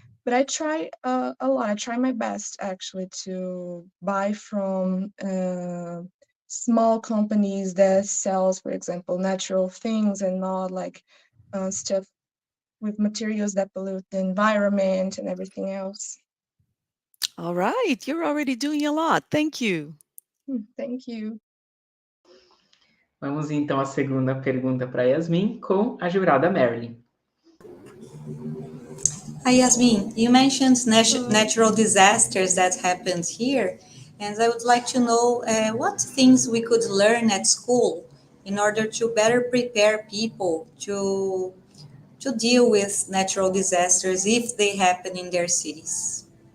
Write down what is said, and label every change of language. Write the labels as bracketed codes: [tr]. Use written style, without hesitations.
[en] But I try a lot. I try my best actually to buy from small companies that sells, for example, natural things and not like stuff with materials that pollute the environment and everything else. All right, you're already doing a lot. Thank you. Thank you. [pt] Vamos então à segunda pergunta para Yasmin com a jurada Marilyn. [en] Hi, Yasmin. You mentioned natural disasters that happened here, and I would like to know what things we could learn at school in order to better prepare people to deal with natural disasters if they happen in their cities.